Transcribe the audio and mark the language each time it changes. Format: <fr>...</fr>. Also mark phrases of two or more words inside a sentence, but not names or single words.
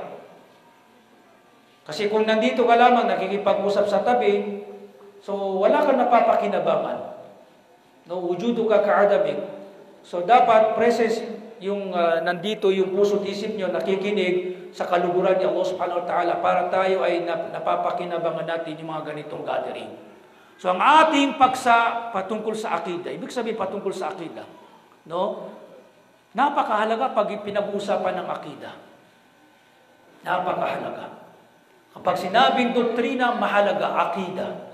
<tl>Kasi kung nandito ka lamang, nakikipag-usap sa tabi, so wala kang napapakinabangan.</tl> <ar>No, وجودك كعدمك.</ar> <tl>So dapat presence, yung nandito yung puso't isip nyo, nakikinig sa kaluguran ni Allah</tl> <ar>سبحانه وتعالى</ar> <tl>para tayo ay napapakinabangan natin yung mga ganitong gathering. So ang ating paksa patungkol sa akida, ibig sabihin patungkol sa akida, no? Napakahalaga pag pinag-uusapan ng akida. Napakahalaga. Kapag sinabing doktrina, mahalaga akida.</tl>